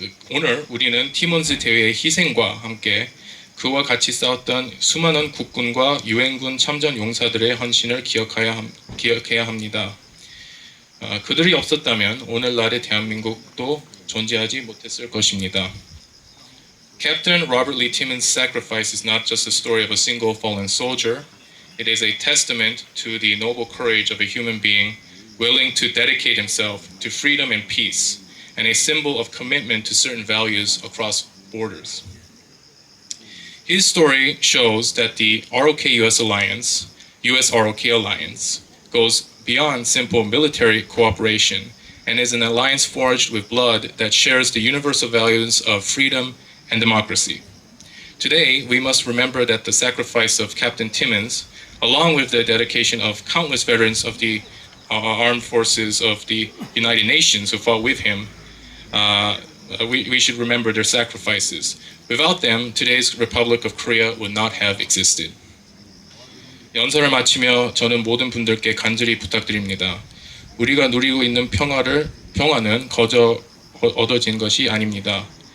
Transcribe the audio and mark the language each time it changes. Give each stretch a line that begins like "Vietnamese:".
Korean: 오늘 우리는 티몬스 대위의 희생과 함께 그와 같이 싸웠던 수많은 국군과 유엔군 참전 용사들의 헌신을 기억해야 합니다. 그들이 없었다면 오늘날의 대한민국도 존재하지 못했을 것입니다.
English: Captain Robert Lee Timmins' sacrifice is not just the story of a single fallen soldier. It is a testament to the noble courage of a human being willing to dedicate himself to freedom and peace, and a symbol of commitment to certain values across borders. His story shows that the ROK-US alliance, US-ROK alliance, goes beyond simple military cooperation and is an alliance forged with blood that shares the universal values of freedom and democracy. Today, we must remember that the sacrifice of Captain Timmins, along with the dedication of countless veterans of the armed forces of the United Nations who fought with him, we should remember their sacrifices. Without them, today's Republic of Korea would not have existed.
Korean: 연설을 마치며 저는 모든 분들께 간절히 부탁드립니다. 우리가 누리고 있는 평화는 거저 얻어진 것이 아닙니다.